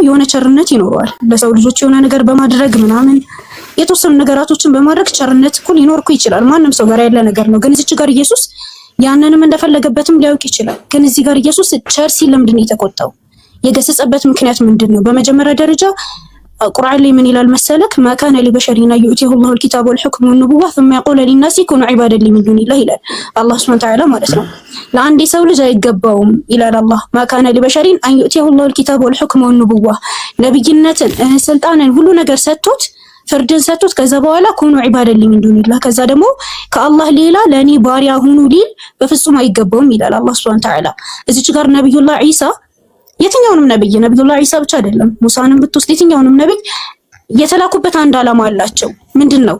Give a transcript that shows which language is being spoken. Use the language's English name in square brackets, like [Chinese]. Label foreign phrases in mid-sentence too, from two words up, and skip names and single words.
[Amharic] የሆነ ቸርነት ይኖረዋል። ለሰው ልጆች የሆነ ነገር በማድረግ ምናምን የተወሰኑ ነገራቶችን በማድረግ ቸርነት እኮ ሊኖር እኮ ይችላል። ማንም ሰው ጋር ያለ ነገር ነው። ግን እዚች ጋር ኢየሱስ ያንንም እንደፈለገበትም ሊያውቅ ይችላል። ግን እዚህ ጋር ኢየሱስ ቸር ሲል ለምንድን ነው የተቆጣው? የገሰጸበት ምክንያት ምንድን ነው? በመጀመሪያ ደረጃ ቁርአን ላይ ምን ይላል መሰለክ? [Arabic] ما كان لبشر ان يؤتيه الله الكتاب والحكم والنبوة ثم يقول للناس كونوا عبادا لي من دون الله ይላል አላህ سبحانه و [Amharic] Ta'ala ማለት ነው። ለአንድ ሰው ልጅ አይገባውም ይላል አላህ። [Arabic] ما كان لبشر ان يؤتيه الله الكتاب والحكم والنبوة [Amharic] ነብይነትን፣ ስልጣንን ሁሉ ነገር ሰጥቶት ፍርድን ሰጥቶት ከዛ በኋላ [Arabic] كونوا عبادا لي من دون الله [Amharic] ከዛ ደግሞ ከአላህ ሌላ ለኔ ባሪያ ሁኑ ሊል በፍጹም አይገባውም ይላል አላህ [Arabic] سبحانه و تعالى። [Amharic] እዚች ጋር ነብዩላህ ኢሳ የትኛውንም ነብይ ነብዩላህ ኢሳ ብቻ አይደለም ሙሳንም ብትወስድ የትኛውንም ነብይ የተላኩበት አንድ ዓላማ አላቸው። ምንድነው?